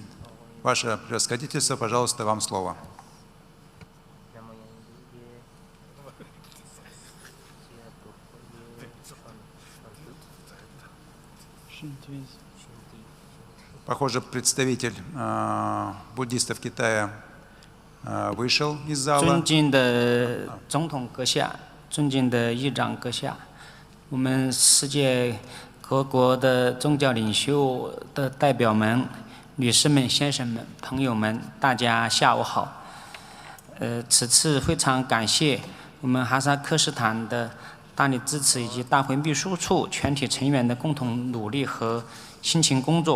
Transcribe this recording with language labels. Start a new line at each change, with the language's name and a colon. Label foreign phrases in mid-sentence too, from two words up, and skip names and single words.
Russian: Ваше превосходительство, пожалуйста, вам слово. Похоже, представитель буддистов Китая вышел из зала.
Chinese: 尊敬的总统阁下，尊敬的议长阁下，我们世界各国的宗教领袖的代表们、女士们、先生们、朋友们，大家下午好。此次非常感谢我们哈萨克斯坦的大力支持以及大会秘书处全体成员的共同努力和辛勤工作。